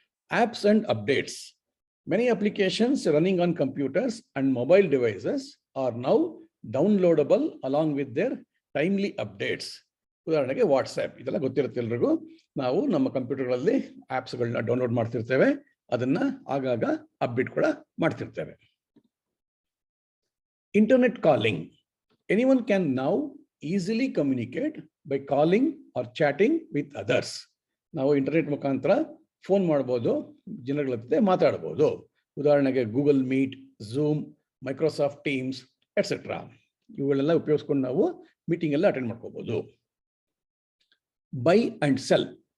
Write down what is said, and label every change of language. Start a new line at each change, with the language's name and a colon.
English: Apps and updates. Many applications running on computers and mobile devices are now downloadable along with their timely updates.
Kannada: ಉದಾಹರಣೆಗೆ WhatsApp, ಇದೆಲ್ಲ ಗೊತ್ತಿರುತ್ತೆ ಎಲ್ರಿಗೂ. ನಾವು ನಮ್ಮ ಕಂಪ್ಯೂಟರ್ಗಳಲ್ಲಿ ಆ್ಯಪ್ಸ್ಗಳನ್ನ download ಮಾಡ್ತಿರ್ತೇವೆ, ಅದನ್ನ ಆಗಾಗ ಅಪ್ಡೇಟ್ ಕೂಡ ಮಾಡ್ತಿರ್ತೇವೆ.
English: Internet calling. Anyone can now easily communicate by calling or chatting with others.
Kannada: ನಾವು ಇಂಟರ್ನೆಟ್ ಮುಖಾಂತರ ಫೋನ್ ಮಾಡ್ಬೋದು, ಜನಗಳ ಜೊತೆ ಮಾತಾಡ್ಬೋದು. ಉದಾಹರಣೆಗೆ Google meet, zoom, Microsoft teams et cetera, ಇವುಗಳೆಲ್ಲ ಉಪಯೋಗಿಸ್ಕೊಂಡು ನಾವು ಮೀಟಿಂಗ್ ಎಲ್ಲ ಅಟೆಂಡ್ ಮಾಡ್ಕೋಬಹುದು.
English: Buy and sell.